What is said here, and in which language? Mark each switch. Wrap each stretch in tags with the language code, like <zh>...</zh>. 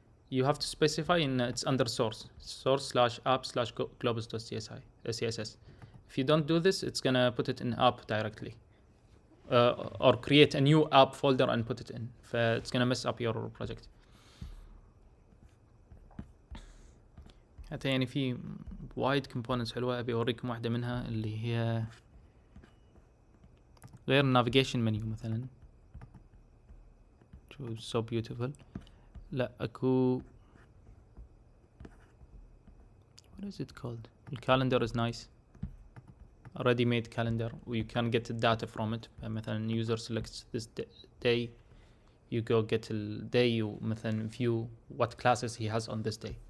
<en>You have to specify in it's under source/app/globals.css. If you don't do this it's gonna put it in app directly or create a new app folder and put it in. It's gonna mess up your project.</en> <ar>حتى يعني في وايد components حلوة أبي أوريكم واحدة منها اللي هي غير navigation menu مثلا.</ar> <en>so beautiful.</en> <ar>لا أكو</ar> <en>what is it called? The calendar is nice. A ready-made calendar where you can get the data from it.</en> <ar>مثلا</ar> <en>user selects this day you go get the day مثلا view what classes he has on this day.</en>